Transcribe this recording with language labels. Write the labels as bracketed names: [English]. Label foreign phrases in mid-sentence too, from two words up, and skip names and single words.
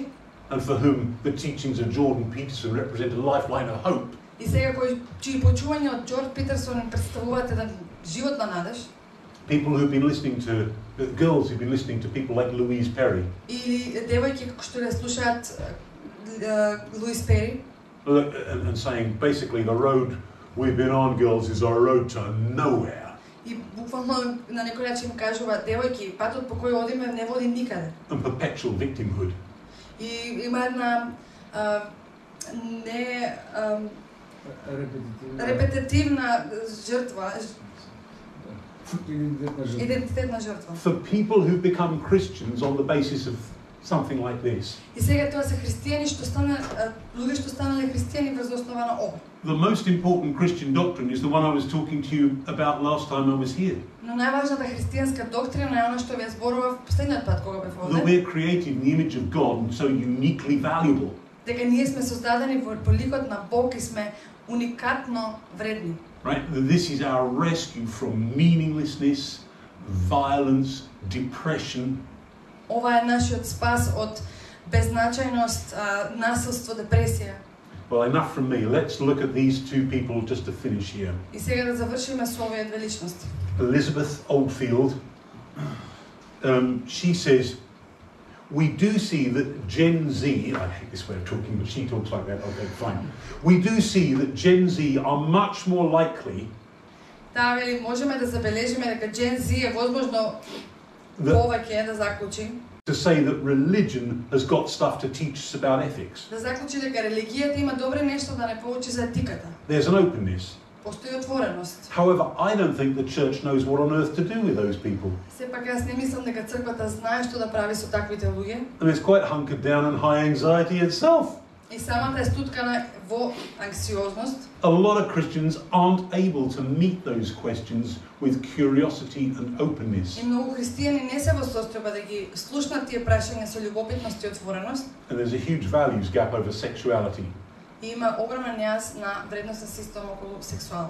[English] And for whom the teachings of Jordan Peterson represent a lifeline of hope. [Macedonian] И сега чии почувања од Џорџ Питерсон им претставуваат еден живот на надеж. [English] People who've been listening to girls who've been listening to people like Louise Perry. [Macedonian] Или девојки кои што ја слушаат Луис Пери. [English] And saying basically the road we've been on, girls, is our road to nowhere. [Macedonian] И буквално на некој начин кажува девојки, патот по кој одиме не води никаде. [English] And perpetual victimhood. [Macedonian] И има една репетитивна жртва. Идентитетна жртва. [English] For people who become Christians on the basis of something like this. [Macedonian] И сега тоа се христијани што луѓе што станале христијани врз основа на ова. [English] The most important Christian doctrine is the one I was talking to you about last time I was here. [Macedonian] Но најважната христијанска доктрина е она што ви зборував последниот пат кога бев овде. [English] That we're created in the image of God and so uniquely valuable. [Macedonian] Дека ние сме создадени во ликот на Бог и сме уникатно вредни. [English] Right? This is our rescue from meaninglessness, violence, depression. [Macedonian] Ова е нашиот спас од беззначајност, насилство, депресија. [English] Well, enough from me. Let's look at these two people just to finish here. [Macedonian] И сега да завршиме со овие две личности. [English] Elizabeth Oldfield, she says, we do see that Gen Z, I hate this way of talking, but she talks like that, okay, fine. We do see that Gen Z are much more likely [Macedonian] Таа вели, можеме да забележиме дека Gen Z е возможно повеќе да заклучи. [English] To say that religion has got stuff to teach us about ethics. [Macedonian] Да заклучи дека религијата има добри нешто да не поучи за етиката. [English] There's an openness. [Macedonian] Постои отвореност. [English] However, I don't think the church knows what on earth to do with those people. [Macedonian] Сепак јас не мислам дека црквата знае што да прави со таквите луѓе. [English] And it's quite hunkered down in high anxiety itself. [Macedonian] И самата е стуткана во анксиозност. [English] A lot of Christians aren't able to meet those questions with curiosity and openness. [Macedonian] И многу христијани не се во состојба да ги слушнат тие прашања со љубопитност и отвореност. [English] And there's a huge values gap over sexuality. [Macedonian] И има огромен јаз на вредносен систем околу сексуалност.